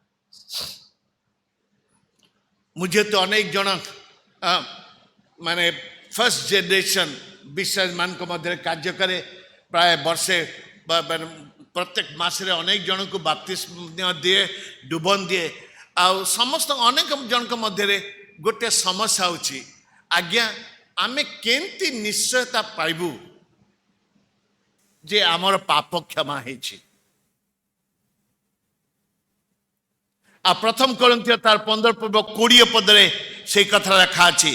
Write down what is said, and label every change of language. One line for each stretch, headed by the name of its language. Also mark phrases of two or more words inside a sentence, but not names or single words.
Odia: ମୁ ଯେହେତୁ ଅନେକ ଜଣ ମାନେ
English: first generation
Odia: ବିଶ୍ୱାସ ମାନଙ୍କ ମଧ୍ୟରେ କାର୍ଯ୍ୟ କରେ, ପ୍ରାୟ ବର୍ଷେ ପ୍ରତ୍ୟେକ ମାସରେ ଅନେକ ଜଣଙ୍କ ବାପ୍ତିସ୍ମ ଦେଇ, ବୁଡ଼ନ ଦେଇ। ଆଉ ସମସ୍ତ ଅନେକ ଜଣଙ୍କ ମଧ୍ୟରେ ଗୋଟେ ସମସ୍ୟା ହେଉଛି ଆଜ୍ଞା ଆମେ କେମିତି ନିଶ୍ଚୟତା ପାଇବୁ ଯେ ଆମର ପାପ କ୍ଷମା ହେଇଛି। ଆଉ ପ୍ରଥମ କରନ୍ଥୀୟ ତାର 15-20 ପଦରେ ସେଇ କଥା ଲେଖା ଅଛି।